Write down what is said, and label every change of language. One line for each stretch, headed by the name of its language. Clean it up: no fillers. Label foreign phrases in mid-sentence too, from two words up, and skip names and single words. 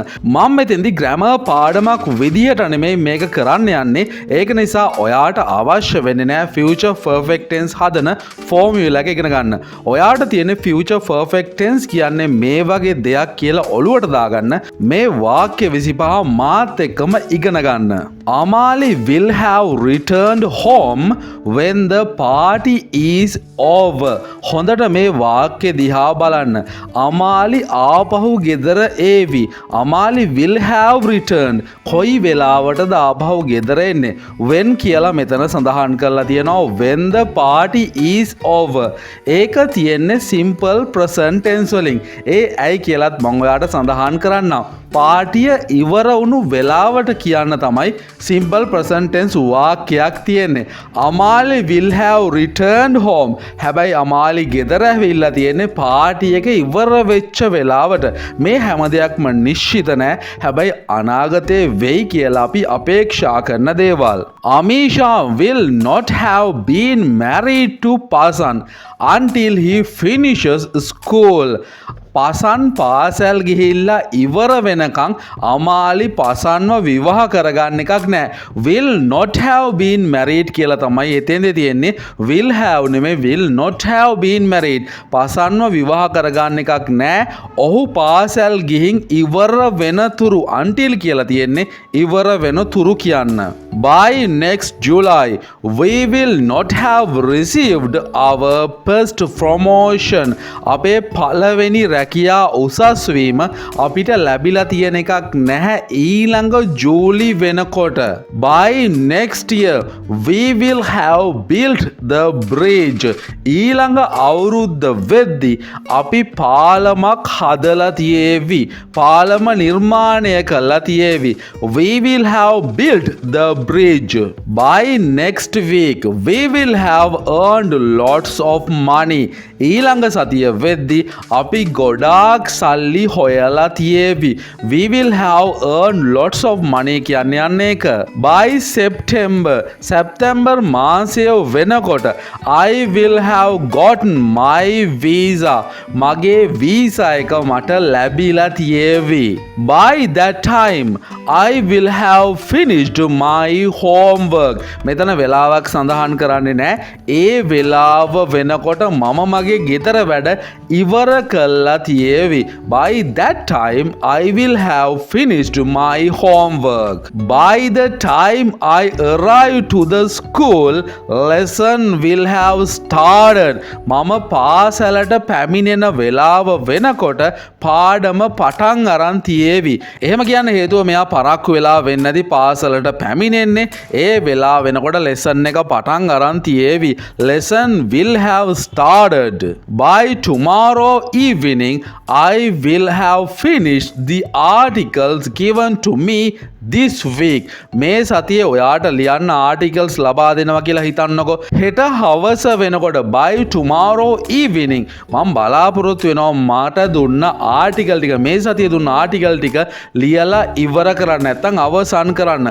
Sinhala: මම මෙතෙන්දි ග්‍රැමර් පාඩමක් විදියට නෙමෙයි මේක කරන්න යන්නේ. ඒක නිසා ඔයාට අවශ්‍ය වෙන්නේ නැහැ
English: future perfect tense
Sinhala: හදන ෆෝමියුලා එක ඉගෙන ගන්න. ඔයාට තියෙන
English: future perfect tense
Sinhala: කියන්නේ මේ වගේ දෙයක් කියලා ඔලුවට දාගන්න. මේ වාක්‍ය 25 මාත් එක්කම ඉගෙන ගන්න.
English: Amali will have returned home when the party is over.
Sinhala: හොඳට මේ වාක්‍ය දිහා බලන්න. අමාලි ආපහු ගෙදර ඒවි.
English: අමාලි will have returned.
Sinhala: කොයි වෙලාවටද ආපහු ගෙදර එන්නේ?
English: when
Sinhala: කියලා මෙතන සඳහන් කරලා තියෙනවා
English: when the party is over.
Sinhala: ඒක තියෙන්නේ
English: simple present tense
Sinhala: වලින්. ඒ ඇයි කියලාත් මම ඔයාලට සඳහන් කරන්නම්. පාටිය ඉවර වුණු වෙලාවට කියන්න තමයි
English: simple present tense
Sinhala: වාක්‍යයක් තියෙන්නේ.
English: අමාලි will have returned home.
Sinhala: හැබැයි අමාලි ගෙදර ඇවිල්ලා තියෙන්නේ පාටි එක ඉවර වෙච්ච වෙලාවට. මේ හැම දෙයක්ම නිශ්චිත නෑ. හැබැයි අනාගතේ වෙයි කියලා අපි අපේක්ෂා කරන දේවල්.
English: Amisha will not have been married to Pasan until he finishes school.
Sinhala: පසන් පාසැල් ගිහිල්ලා ඉවර වෙනකං අමාලි පසන්ව විවාහ කරගන්න එකක් නෑ.
English: will not have been married
Sinhala: කියලා තමයි එතෙන්ද තියෙන්නේ.
English: will have නෙමෙයි will not have been married.
Sinhala: පසන්ව විවාහ කරගන්න එකක් නෑ. ඔහු පාසැල් ගිහින් ඉවර වෙනතුරු until කියලා තියෙන්නේ ඉවර වෙනතුරු කියන්න.
English: by next July we will not have received our first promotion.
Sinhala: අපේ පළවෙනි රැකියා උසස් වීම අපිට ලැබිලා තියෙන එකක් නැහැ ඊළඟ ජූලි වෙනකොට.
English: by next year we will have built the bridge.
Sinhala: ඊළඟ අවුරුද්ද වෙද්දි අපි පාලමක් හදලා තියේවි. පාලම නිර්මාණය කළා තියේවි.
English: we will have built the bridge. by next week we will have earned lots of money.
Sinhala: ඊළඟ සතිය වෙද්දි අපි ගොඩාක් සල්ලි හොයලා තියේවි.
English: we will have earned lots of money
Sinhala: කියන්නේ යන්නේ එක.
English: by September
Sinhala: සැප්තැම්බර් මාසය වෙනකොට
English: I will have gotten my visa.
Sinhala: මගේ වීසා එක මට ලැබිලා තියේවි.
English: by that time I will have finished my homework.
Sinhala: මෙතන වෙලාවක් සඳහන් කරන්නේ නැහැ. ඒ වෙලාව වෙනකොට මම මගේ ගෙදර වැඩ ඉවර කළා තියේවි.
English: by that time I will have finished my homework. by the time I arrive to the school lesson will have started.
Sinhala: මම පාසලට පැමිණෙන වෙලාව වෙනකොට පාඩම පටන් අරන් තියේවි. එහෙම කියන්න හේතුව මෙයා පරක්කු වෙලා වෙන්නේ නැති පාසලට පැමිණෙන්නේ ඒ වෙලාව වෙනකොට lesson එක පටන් අරන් තියේවි.
English: lesson will have started. by tomorrow evening I will have finished the articles given to me this week.
Sinhala: මේ සතියේ ඔයාට ලියන්න ආටිකල්ස් ලබා දෙනවා කියලා හිතන්නකෝ. හෙට හවස වෙනකොට
English: by tomorrow evening
Sinhala: මම බලාපොරොත්තු වෙනවා මාට දුන්න ආටිකල් ටික මේ සතියේ දුන්න ආටිකල් ටික ලියලා ඉවර කරන්න නැත්නම් අවසන් කරන්න.